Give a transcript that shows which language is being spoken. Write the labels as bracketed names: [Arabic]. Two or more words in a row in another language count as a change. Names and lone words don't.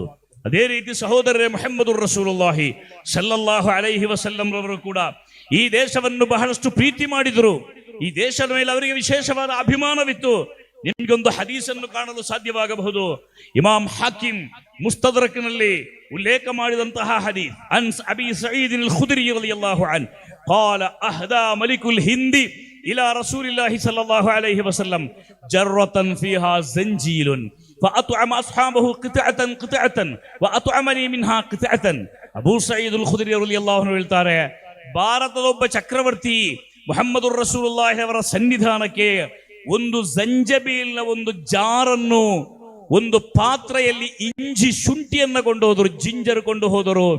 [Kannada] ಅದೇ ರೀತಿ ಸಹೋದರರೇ, [Arabic] محمد رسول الله صلى الله عليه وسلم [Kannada] ರವರು ಕೂಡ ಈ ದೇಶವನ್ನು ಬಹಳಷ್ಟು ಪ್ರೀತಿ ಮಾಡಿದರು. ಈ ದೇಶದ ಮೇಲೆ ಅವರಿಗೆ ವಿಶೇಷವಾದ ಅಭಿಮಾನವಿತ್ತು. ನಿಮಗೊಂದು ಹದೀಸನ್ನು ಕಾಣಲು ಸಾಧ್ಯವಾಗಬಹುದು. ಇಮಾಮ್ ಹಾಕಿಮ್ ಮುಸ್ತದ್ರಕ್ನಲ್ಲಿ ಉಲ್ಲೇಖ ಮಾಡಿದಂತಹ ಹದೀಸ್, [Arabic] عن أبي سعيد الخدري رضي الله عنه قال أهدى ملك الهند إلى رسول الله صلى الله عليه وسلم جرة فيها زنجيل فأطعم أصحابه قطعة وأطعمني منها قطعة. [Kannada] ಅಬೂ ಸঈದ್ ಅಲ್ ಖುದ್ರಿ [Arabic] رضي الله عنه [Kannada] ಹೇಳ್ತಾರೆ, ಭಾರತದ ಒಬ್ಬ ಚಕ್ರವರ್ತಿ [Arabic] محمد رسول الله [Kannada] ಅವರ ಸನ್ನಿಧಾನಕ್ಕೆ ಒಂದು ಜಂಜಬೀಲ್ನ ಒಂದು ಜಾರನ್ನು, ಒಂದು ಪಾತ್ರೆಯಲ್ಲಿ ಇಂಜಿ ಶುಂಠಿಯನ್ನು ಕೊಂಡು ಹೋದರು, ಜಿಂಜರ್ ಕೊಂಡು ಹೋದರು.